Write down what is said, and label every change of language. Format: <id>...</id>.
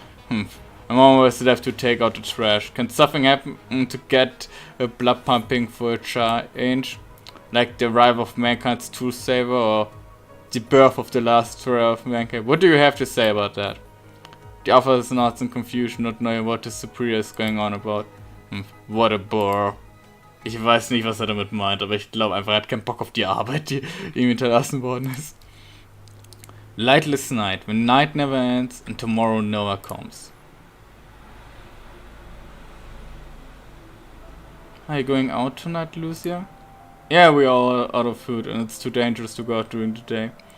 <en>I'm almost left to take out the trash. Can something happen to get a blood pumping for a change? Like the arrival of mankind's true savior or the birth of the last destroyer of mankind? What do you have to say about that? The officer nods in confusion, not knowing what his superior is going on about. What a bore.</en> <de>Ich weiß nicht, was er damit meint, aber ich glaube einfach, er hat keinen Bock auf die Arbeit, die ihm hinterlassen worden ist.</de> <en>Lightless night, when night never ends and tomorrow never comes. Are you going out tonight, Lucia? Yeah, we are all out of food and it's too dangerous to go out during the day.</en>